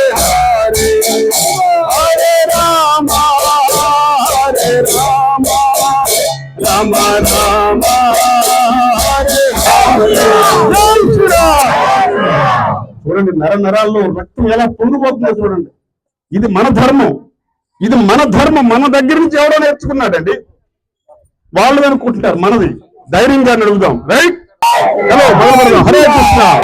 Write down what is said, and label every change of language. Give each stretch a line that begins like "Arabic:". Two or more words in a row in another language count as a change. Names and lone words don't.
Sanskrit: Hare Hare Rama Hare Rama Rama Rama Hare Hare.
Telugu: చూడండి, నర నరాల్లో రక్తం ఎలా పొంగిపోతుందో చూడండి. ఇది మన ధర్మం, ఇది మన ధర్మం. మన దగ్గర నుంచి ఎవరో నేర్చుకున్నాడండి, వాళ్ళు అనుకుంటున్నారు మనది. ధైర్యంగా అడుగుదాం. రైట్? హలో,
Sanskrit: హరే కృష్ణ.